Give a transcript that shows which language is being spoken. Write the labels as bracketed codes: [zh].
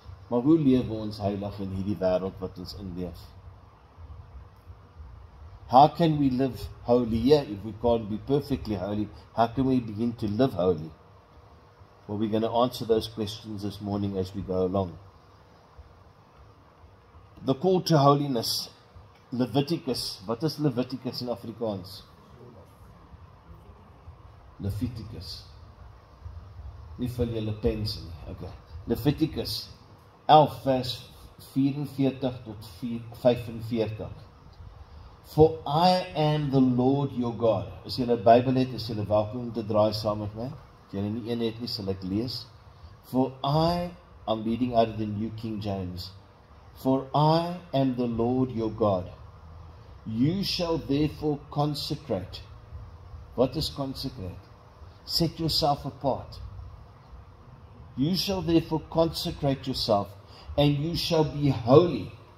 [af] Maar hoe lewe ons heilig in hierdie wêreld wat ons inleef? [en] How can we live holy here if we can't be perfectly holy? How can we begin to live holy? Well, we're going to answer those questions this morning as we go along. The call to holiness. Leviticus. [af] Wat is Leviticus in Afrikaans? Leviticus. Nie vul julle pens nie. Okay. Leviticus 11 vers 44 tot 45. [en] For I am the Lord your God. [af] As jy 'n Bybel het, is jy welkom om te draai saam met my. As jy nie een het nie, sal ek lees. [en] For I'm reading out of the New King James. For I am the Lord your God. You shall therefore consecrate. What is consecrate? Set yourself apart. You shall therefore consecrate yourself, and you shall be holy.